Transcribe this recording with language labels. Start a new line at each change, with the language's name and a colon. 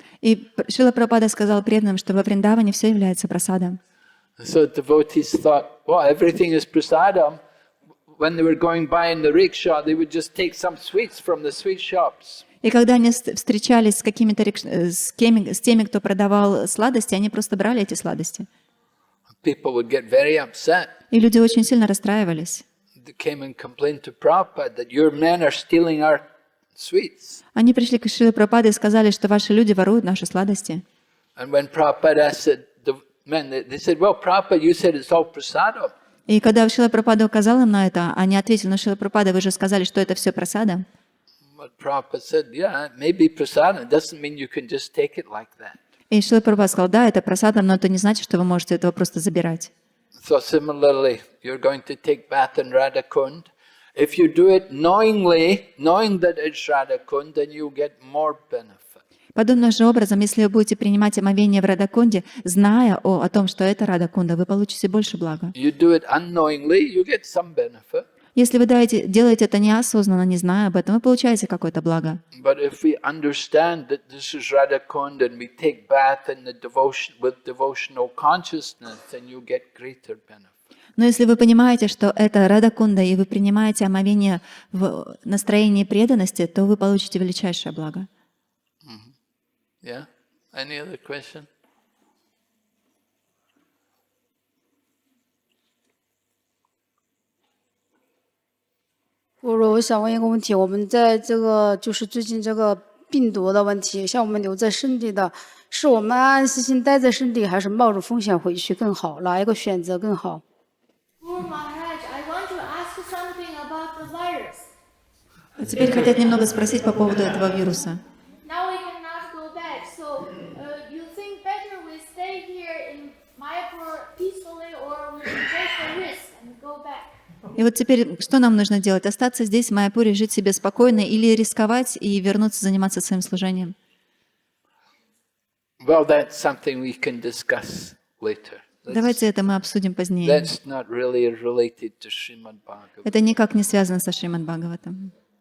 Russian: И Шрила Прабхупада сказал преданным, что во Вриндаване все является прасадом.
English: So devotees thought, well, everything is prasadam. When they were going by in the rickshaw, they would just take some sweets from the sweet shops.
Russian: И когда они встречались с какими-то с теми, кто продавал сладости, они просто брали эти сладости.
English: People would get very upset.
Russian: И люди очень сильно расстраивались.
English: They came and complained to Prabhupada that your men are stealing our sweets.
Russian: Они пришли к Шриле Прабхупаде и сказали, что ваши люди воруют наши сладости.
English: And when Prabhupada asked the men, they said, well, Prabhupada, you said it's all prasadam.
Russian: И когда Шрила Прабхупада указал им на это, они ответили: но Шрила Прабхупада, вы же сказали, что это все прасада.
English: But Prabhupada said, yeah, it may be prasadam. It doesn't mean you can just take it like that.
Russian: И Шрила Прабхупада сказал: да, это прасада, но это не значит, что вы можете этого просто забирать.
English: So similarly, you're going to take bath in Radhakund. If you do it knowingly, knowing that it's Radhakund, then you get more benefit.
Russian: Подобным же образом, если вы будете принимать омовение в Радакунде, зная о том, что это Радакунда, вы получите больше блага.
English: You do it unknowingly, you get some benefit.
Russian: Если вы делаете это неосознанно, не зная об этом, вы получаете какое-то благо.
English: But if we understand that this is Radhakund and we take bath in the devotion with devotional consciousness, then you get greater benefit.
Russian: Но если вы понимаете, что это Радакунда, и вы принимаете омовение в настроении преданности, то вы получите величайшее благо.
English: Yeah? Any other question?
Chinese: 我想问一个问题，我们在这个就是最近这个病毒的问题，像我们留在圣地的，是我们安安心心待在圣地，还是冒着风险回去更好？哪一个选择更好？
English: Guru Maharaj, I want to ask something about the virus.
Russian: Теперь хотят немного спросить по поводу этого вируса.
English: Now we cannot go back, so you think better we stay here in Mayapur peacefully, or we take the risk and go back?
Russian: И вот теперь что нам нужно делать? Остаться здесь, в Майяпуре, жить себе спокойно, или рисковать и вернуться заниматься своим служением?
English: Well, that's something we can discuss later.
Russian: Давайте это мы обсудим позднее.
English: That's not really related to Shrimad Bhagavatam.
Russian: Это никак не связано со Шримад Бхагаватам.